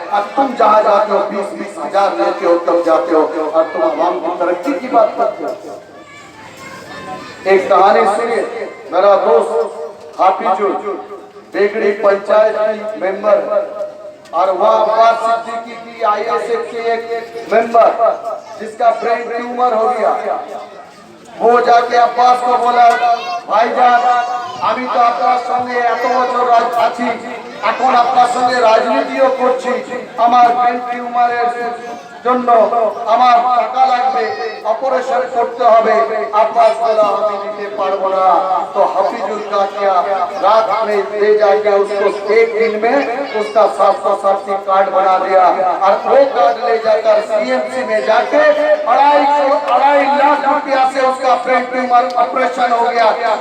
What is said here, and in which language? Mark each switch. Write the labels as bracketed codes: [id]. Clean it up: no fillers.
[hi] अब तुम जहाँ जाते हो 20-20 हजार लेते हो तब जाते हो और तुम आवाम की तरक्की की बात करते हो। एक कहानी सुनिए। मेरा दोस्त हाफिजुल बेगड़ी पंचायत की मेंबर और वह अब्बास सिद्दीकी की आईएसएफ के एक मेंबर जिसका ब्रेन ट्यूमर हो गया। वो जाके अब्बास को बोला, भाईजान [bn] আমি তো আপনার সঙ্গে এত বছর আছি, এখন আপনার সঙ্গে রাজনীতিও করছি, আমার ব্রেন টিউমারের জন্য আমার টাকা লাগবে, অপারেশন করতে হবে। আব্বাস বলা আমি দিতে পারবো না। [hi] तो हाफिजुल का क्या, रात में ले जाके उसको एक दिन में उसका 770 कार्ड बना दिया और वो कार्ड ले जाकर सीएमसी में जाके 2.5 लाख रुपया से उसका ब्रेन ट्यूमर ऑपरेशन हो गया।